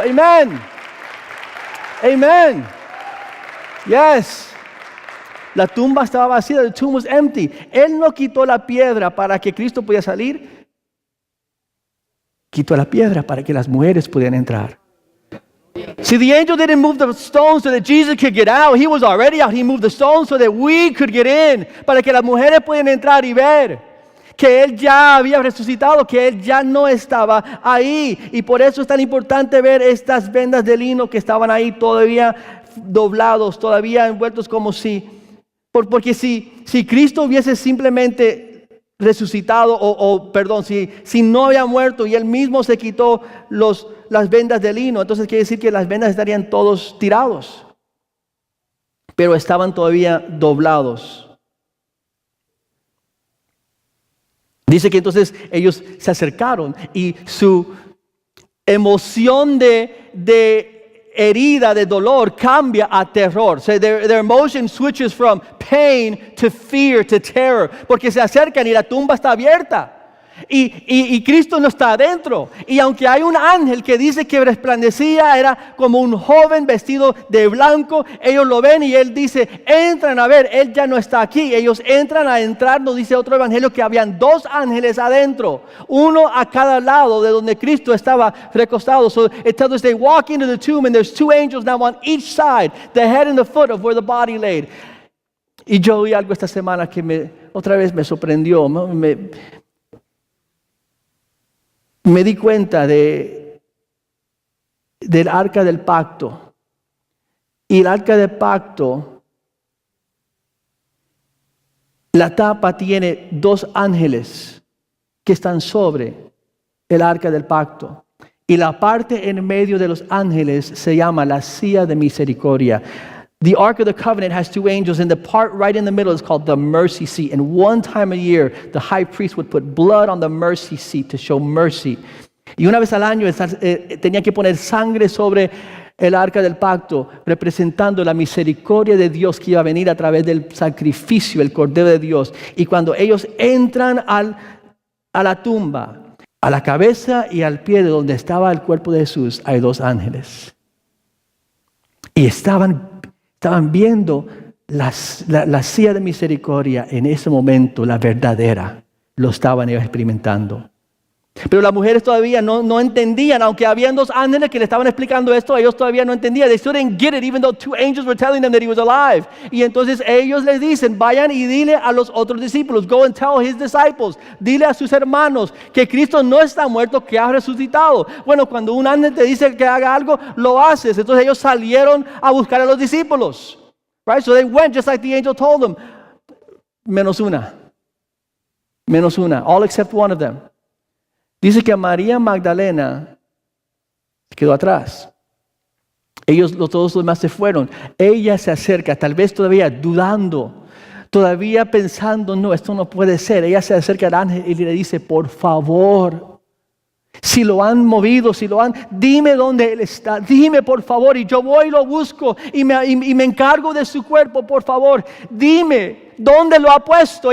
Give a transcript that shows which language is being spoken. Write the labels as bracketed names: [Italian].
[English] Amen. Amen. Yes. [Spanish] La tumba estaba vacía, [English] the tomb was empty. [Spanish] Él no quitó la piedra para que Cristo pudiera salir. Quitó la piedra para que las mujeres pudieran entrar. [English] See, the angel didn't move the stones so that Jesus could get out. He was already out. He moved the stones so that we could get in. [Spanish] Para que las mujeres pudieran entrar y ver que Él ya había resucitado, que Él ya no estaba ahí. Y por eso es tan importante ver estas vendas de lino que estaban ahí todavía doblados, todavía envueltos como si... Porque si Cristo hubiese simplemente resucitado, si no había muerto y Él mismo se quitó las vendas de lino, entonces quiere decir que las vendas estarían todos tirados, pero estaban todavía doblados. Dice que entonces ellos se acercaron y su emoción de herida de dolor cambia a terror. [English] So their emotion switches from pain to fear to terror. [Spanish] Porque se acercan y la tumba está abierta. Y Cristo no está adentro. Y aunque hay un ángel que dice que resplandecía, era como un joven vestido de blanco, ellos lo ven y él dice, entran a ver, él ya no está aquí. Ellos entran a entrar, nos dice otro evangelio que habían 2 ángeles adentro, uno a cada lado de donde Cristo estaba recostado. [English] So it tells us they walk into the tomb and there's 2 angels now on each side, the head and the foot of where the body laid. [Spanish] Y yo oí algo esta semana que otra vez me sorprendió, me di cuenta del arca del pacto. Y el arca del pacto, la tapa tiene 2 ángeles que están sobre el arca del pacto. Y la parte en medio de los ángeles se llama la silla de misericordia. [English] The Ark of the Covenant has 2 angels, and the part right in the middle is called the mercy seat. And one time a year, the high priest would put blood on the mercy seat to show mercy. [Spanish] Y una vez al año tenía que poner sangre sobre el arca del pacto, representando la misericordia de Dios que iba a venir a través del sacrificio, el Cordero de Dios. Y cuando ellos entran a la tumba, a la cabeza y al pie de donde estaba el cuerpo de Jesús, hay 2 ángeles. Y estaban viendo la silla de misericordia en ese momento, la verdadera, lo estaban ellos experimentando. Pero las mujeres todavía no entendían, aunque habían 2 ángeles que le estaban explicando esto, ellos todavía no entendían. [English] They still didn't get it, even though 2 angels were telling them that he was alive. [Spanish] Y entonces ellos les dicen, vayan y dile a los otros discípulos, [English] go and tell his disciples, [Spanish] dile a sus hermanos que Cristo no está muerto, que ha resucitado. Bueno, cuando un ángel te dice que haga algo, lo haces. Entonces ellos salieron a buscar a los discípulos. [English] Right? So they went just like the angel told them. [Spanish] Menos una, [English] all except one of them. [Spanish] Dice que a María Magdalena quedó atrás. Todos los demás se fueron. Ella se acerca, tal vez todavía dudando, todavía pensando, no, esto no puede ser. Ella se acerca al ángel y le dice, por favor, si lo han movido, dime dónde él está, dime por favor, y yo voy y lo busco y me encargo de su cuerpo, por favor, dime dónde lo ha puesto.